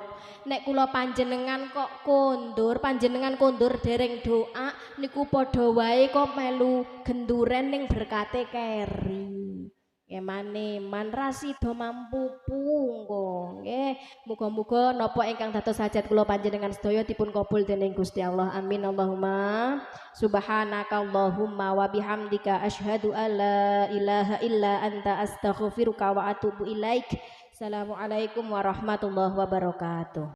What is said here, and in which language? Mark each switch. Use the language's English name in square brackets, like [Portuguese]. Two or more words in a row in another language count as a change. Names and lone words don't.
[Javanese] Nek kula panjenengan kok kondur, panjenengan kondur dereng doa niku padha wae kok melu genduren ning berkate keri. Emane man rasido mampu pungko nggih. Muga-muga napa ingkang dados hajat kula panjenengan sedaya dipun kabul dening Gusti Allah. [Arabic] آمين اللهم. سبحانك اللهم وبحمدك أشهد أن لا إله إلا أنت أستغفرك وأتوب إليك. السلام عليكم ورحمة الله وبركاته.